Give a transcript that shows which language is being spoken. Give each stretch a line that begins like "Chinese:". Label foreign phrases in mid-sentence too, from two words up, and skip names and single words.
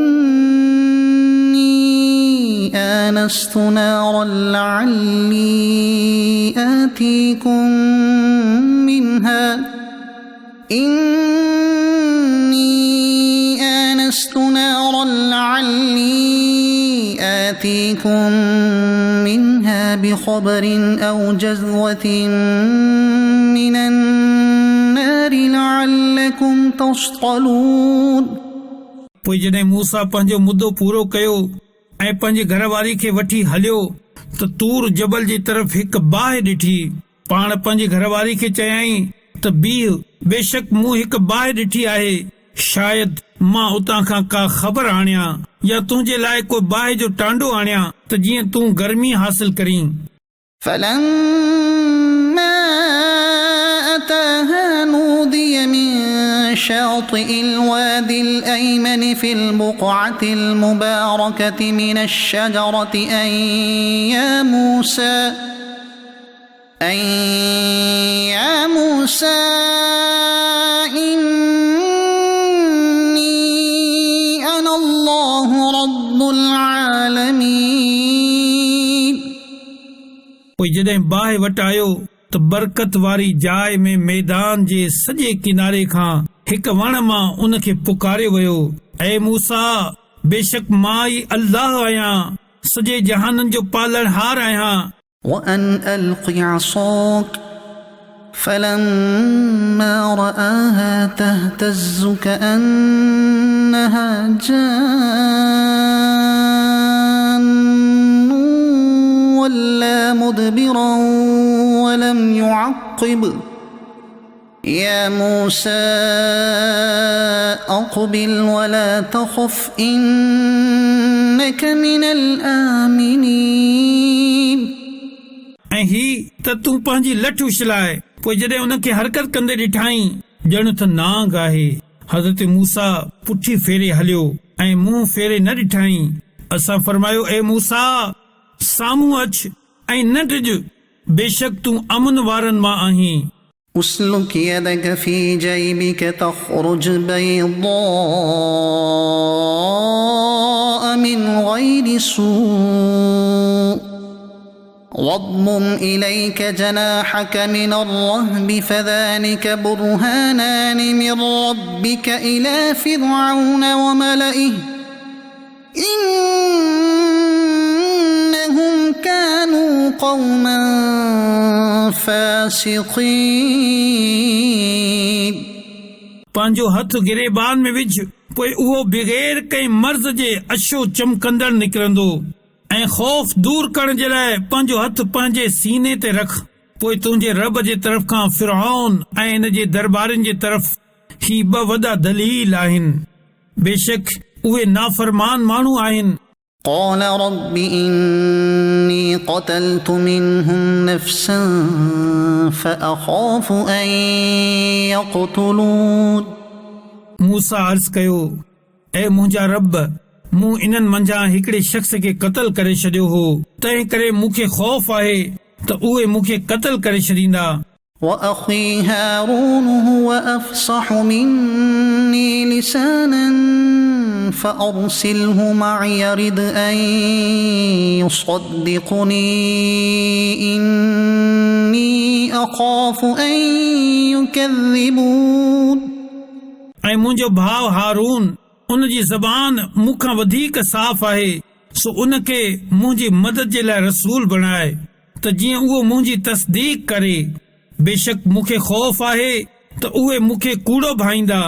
Arabic: إني آنست نارا لعلي آتيكم منها آنست نارا لعلي آتيكم منها بخبر أو جذوة من النار لعلكم تصطلون
Sindhi: पोइ जॾहिं मूसा पंहिंजो मुद्दो पूरो कयो ऐं पंहिंजी घरवारी खे वठी हलियो त तूर जबल जी तरफ़ हिकु बाहि ॾिठी पाण पंहिंजी घरवारी खे चयाईं त बीह बेशक मूं हिकु बाहि ॾिठी आहे शायदि मां उतां खां का ख़बर आणियां या तुंहिंजे लाइ कोई बाहि जो टांडो आणियां त जीअं तूं गर्मी हासिल करीं
Arabic: فلما أتاها نودي من شاطئ الوادي الأيمن في البقعة المباركة من الشجرة أن يا موسى إني أنا الله رب العالمين
Sindhi: पोइ जॾहिं बाहि वटि आयो त बरकत वारी जाइ में मैदान जे सॼे किनारे खां हिकु वण मां उन खे पुकारियो वियो ऐ मूसा बेशक मां ई अल्लाह आहियां सॼे जहाननि जो पालनहार आहियां
Arabic: وأن ألق عصاك فلما رآها تهتز كأنها جان ولا مدبرا ولم يعقب يا موسى أقبل ولا تخف إنك من الآمنين
Sindhi: ऐं ही त तूं पंहिंजी लठ उछलाए पोइ जॾहिं उनखे हरकत कंदे ॾिठाई ॼण त नांग आहे। हज़रत मूसा पुठी फेरे हलियो ऐं मुंहुं फेरे न ॾिठाई। असां फरमायो ए मूसा साम्हूं अच ऐं न डिॼ, बेशक तूं अमन वारनि मां आहीं।
Arabic: اسلك يدك في جيبك تخرج بيضاء من غير سوء واضمم إليك جناحك من الرهب فذلك برهانان من ربك إلى فرعون وملئه إنهم كانوا قوما فاسقين
Sindhi: पंहिंजो हथ गिरेबान में विझ, पोइ उहो बग़ैर कंहिं मर्ज़ जे अछो चमकंदड़ निकिरंदो। ऐं ख़ौफ़ दूर करण जे लाइ पंहिंजो हथ पंहिंजे सीने ते रख। पोइ तुंहिंजे रब जे तरफ़ खां फ़िरऔन ऐं इन जे दरबारनि जे तरफ़ ही ॿ वॾा दलील आहिनि। बेशक उहे नाफ़रमान माण्हू आहिनि।
Arabic: قال رب إني قتلت منهم نفسا فأخاف أن يقتلون
Sindhi: मूसा अर्ज़ कयो, ऐ मुंहिंजा रब, मूं इन्हनि मंझां हिकिड़े शख़्स खे क़त्ल करे छॾियो हो, तंहिं करे मूंखे ख़ौफ़ आहे त उहे मूंखे क़त्ल करे छॾींदा।
Arabic: وأخي هارون هو أفصح مني لسانا فأرسله معي يرد أن يصدقني إني أخاف أن يكذبون
Sindhi: ऐं मुंहिंजो भाउ हारून, उन जी ज़बान मूंखां वधीक साफ़ आहे, सो उनखे मुंहिंजी मदद जे लाइ रसूल बणाए त जीअं उहो मुंहिंजी तस्दीक करे। बेशक मूंखे ख़ौफ़ आहे त उहे मूंखे कूड़ो भाईंदा।